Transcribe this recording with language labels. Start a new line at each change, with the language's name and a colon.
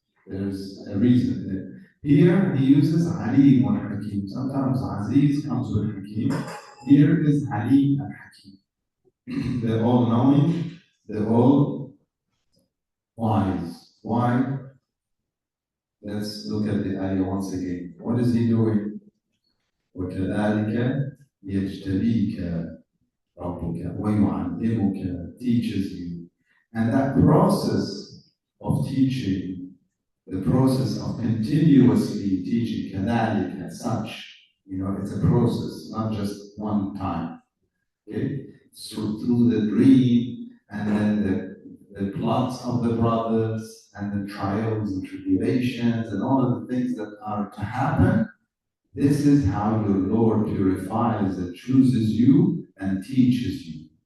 English: There's a reason. Here he uses Alim or Hakim. Sometimes Aziz comes with Hakim. Here is Alim and Hakim. The all-knowing, the all-wise. Why? Let's look at the ayah once again. What is he doing?
Arabic: وَكَذَلِكَ يَجْتَبِيكَ رَبُّكَ وَيُعَلِّمُكَ,
English: teaches you. And that process of teaching, the process of continuously teaching, كَذَلِكَ, as such, it's a process, not just one time. Okay? So through the dream, and then the plots of the brothers, and the trials and tribulations, and all of the things that are to happen, this is how your Lord purifies and chooses you and teaches you.